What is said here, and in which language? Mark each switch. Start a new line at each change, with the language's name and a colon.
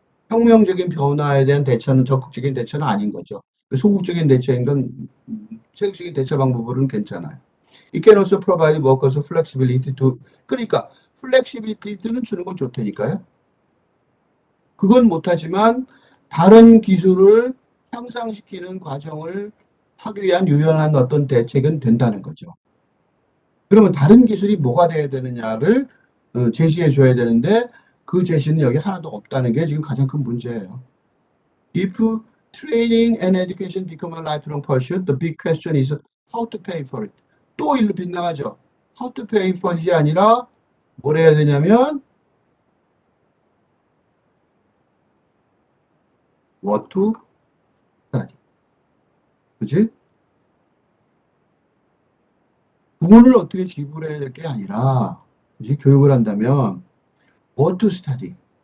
Korean: 혁명적인 변화에 대한 대처는 적극적인 대처는 아닌 거죠. 소극적인 대처인 건 세극적인 대처 방법으로는 괜찮아요.
English: It can also provide workers flexibility to
Korean: 그러니까 플렉시빌리티는 주는 건 좋다니까요. 그건 못하지만 다른 기술을 향상시키는 과정을 하기 위한 유연한 어떤 대책은 된다는 거죠. 그러면 다른 기술이 뭐가 돼야 되느냐를 제시해 줘야 되는데 그 제시는 여기 하나도 없다는 게 지금 가장 큰 문제예요.
English: If training and education become a lifelong pursuit, the big question is how to pay for it.
Korean: 또 일로 빗나가죠.
English: How to pay for it이
Korean: 아니라 뭘 해야 되냐면
English: what to study.
Korean: 그치? 부모를 어떻게 지불해야 될 게 아니라 그치? 교육을 한다면
English: what to study.